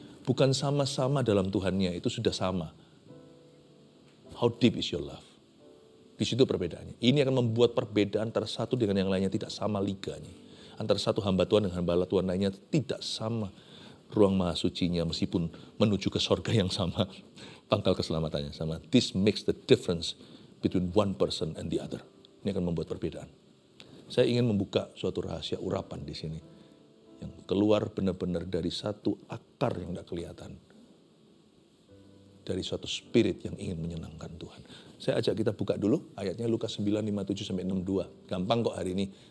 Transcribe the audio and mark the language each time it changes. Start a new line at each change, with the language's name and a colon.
Indonesian: Bukan sama-sama dalam Tuhannya, itu sudah sama.
English: How deep is your love?
Indonesian: Di situ perbedaannya. Ini akan membuat perbedaan antara satu dengan yang lainnya tidak sama liganya. Antara satu hamba Tuhan dengan hamba Tuhan lainnya tidak sama ruang maha sucinya, meskipun menuju ke sorga yang sama. Pangkal keselamatannya sama.
English: This makes the difference between one person and the other.
Indonesian: Ini akan membuat perbedaan. Saya ingin membuka suatu rahasia urapan di sini. Yang keluar benar-benar dari satu akar yang tidak kelihatan. Dari suatu spirit yang ingin menyenangkan Tuhan. Saya ajak kita buka dulu ayatnya Lukas 9:57-62. Gampang kok hari ini.